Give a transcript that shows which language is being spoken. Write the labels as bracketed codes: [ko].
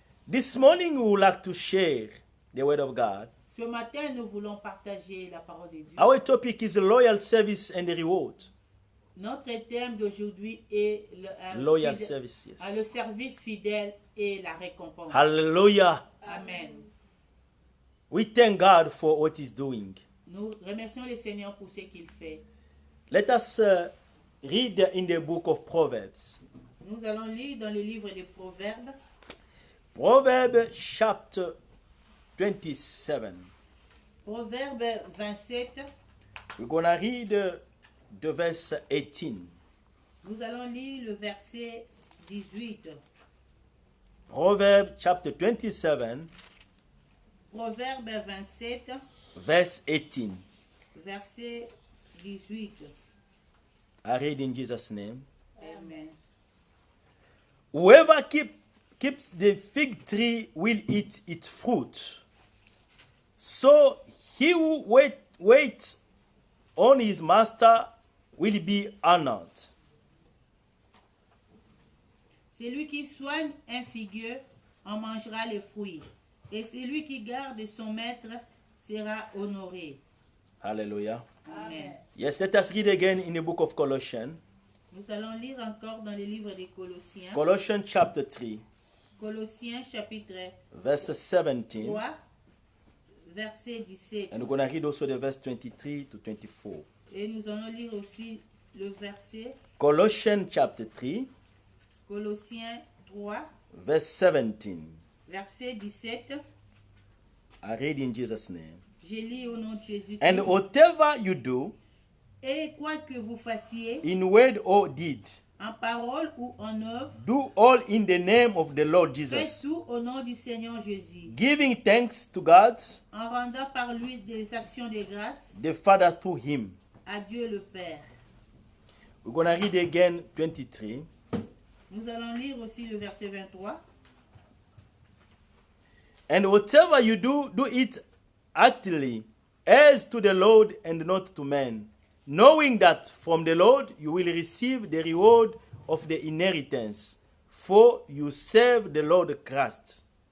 [en] This morning, we would like to share the word of God. [fr] Ce matin, nous voulons partager la parole de Dieu. [en] Our topic is loyal service and the reward. [fr] Notre thème d'aujourd'hui est [en] Loyal service, yes. [fr] le service fidèle et la récompense. [en] Hallelujah. Amen. We thank God for what he's doing. [fr] Nous remercions le Seigneur pour ce qu'il fait. [en] Let us read in the book of Proverbs. [fr] Nous allons lire dans le livre des Proverbes, [en] Proverbs chapter 27. [fr] Proverbe 27. [en] We're going to read the verse 18. [fr] Nous allons lire le verset 18. [en] Proverbs chapter 27, [fr] Proverbe 27, [en] verse 18. [fr] verset 18. [en] I read in Jesus' name. Amen. Whoever keeps the fig tree will eat its fruit. So he who waits on his master will be honored. [fr] Celui qui soigne un figuier en mangera les fruits. Et celui qui garde son maître sera honoré. [en] Hallelujah. Amen. Yes, let us read again in the book of Colossians. [fr] Nous allons lire encore dans le livre des Colossiens. [en] Colossians chapter 3, [fr] Colossiens chapitre [en] verse 17. [fr] 3, verset 17. [en] And we're going to read also the verse 23 to 24. [fr] Et nous allons lire aussi le verset [en] Colossians chapter 3, [fr] Colossiens 3, [en] verse 17. [fr] verset 17. [en] I read in Jesus' name. [fr] Je lis au nom de Jésus-Christ. [en] And whatever you do, [fr] Et quoi que vous fassiez, [en] in word or deed, [fr] en parole ou en œuvre, [en] do all in the name of the Lord [fr] faites [en] Jesus, [fr] tout au nom du Seigneur Jésus, [en] giving thanks to God, [fr] en rendant par lui des actions de grâce [en] the Father, through him. [fr] à Dieu le Père. [en] We're going to read again 23. [fr] Nous allons lire aussi le verset 23. [en] And whatever you do, do it heartily, as to the Lord and not to men, knowing that from the Lord you will receive the reward of the inheritance, for you serve the Lord Christ.